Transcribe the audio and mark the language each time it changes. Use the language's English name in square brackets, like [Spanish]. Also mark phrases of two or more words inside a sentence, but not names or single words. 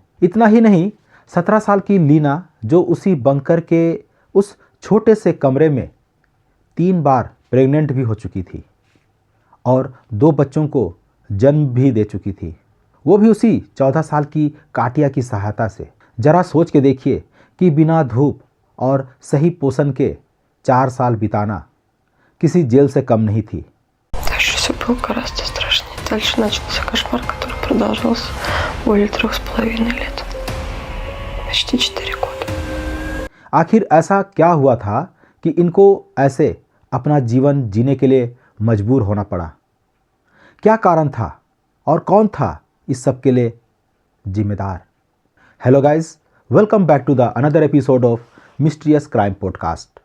[Hindi] इतना ही नहीं, 17 साल की लीना जो उसी बंकर के उस छोटे से कमरे में 3 बार प्रेग्नेंट भी हो चुकी थी और 2 बच्चों को जन्म भी दे चुकी थी, वो भी उसी 14 साल की काटिया की सहायता से। जरा सोच के देखिए कि बिना धूप और सही पोषण के 4 साल बिताना किसी जेल से कम नहीं थी। [Russian] Дальше все было гораздо страшнее. Дальше начался кошмар, который продолжался более 3,5 лет. Почти 4 года. [Hindi] आखिर ऐसा क्या हुआ था कि इनको ऐसे अपना जीवन जीने के लिए मजबूर होना पड़ा? क्या कारण था और कौन था इस सब के लिए जिम्मेदार? [English] hello guys, welcome back to the another episode of Mysterious Crime Podcast.